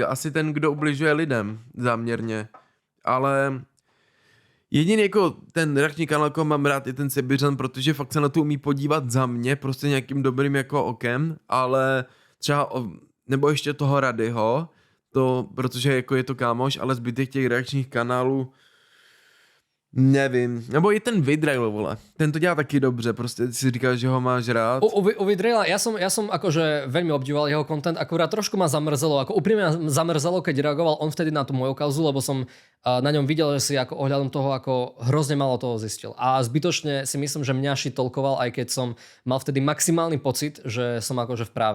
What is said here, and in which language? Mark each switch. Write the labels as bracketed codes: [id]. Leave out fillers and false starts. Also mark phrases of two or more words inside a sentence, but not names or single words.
[cs] Asi ten, kdo ubližuje lidem záměrně. Ale jediný jako ten reakční kanál, koho mám rád, je ten Sibiřan, protože fakt se na to umí podívat za mě, prostě nějakým dobrým jako okem, ale třeba, nebo ještě toho Radyho, protože jako je to kámoš, ale zbytek těch reakčních kanálů nevím, nebo i ten Vidrail, vole. Ten to dělá taky dobře, prostě si říkáš, že ho máš rád. U Vidraila, [sk] ja som akože veľmi obdivoval jeho content, akurát trošku ma zamrzelo, ako úprimne ma zamrzelo, keď reagoval on vtedy na tú moju kauzu, lebo som na ňom videl, že si ako ohľadom toho, ako hrozne malo toho zistil. A zbytočne si myslím, že mňa šitolkoval, aj keď som mal vtedy maximálny pocit, že som akože v práve.